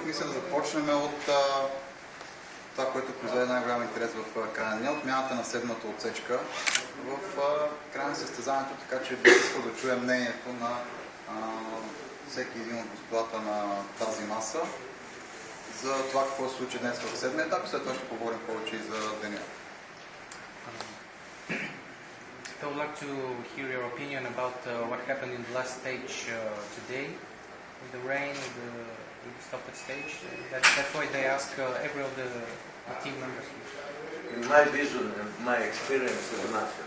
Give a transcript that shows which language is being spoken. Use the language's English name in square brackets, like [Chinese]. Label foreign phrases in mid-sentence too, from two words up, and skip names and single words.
[Bulgarian] Мисля да започнем от това, което произведе най-голям интерес в края на деня, отмяната на седмата отсечка в края на състезанието, така че бих искал да чуем мнението на всеки един от господата на тази маса за това какво се случи днес в седмия етап и след това ще поговорим повече и за деня. [English] I would like to hear your opinion about what happened in the last stage today, with the rain, with the stoppage stage. That's why they ask every of the team members. In my vision and my experience is nothing.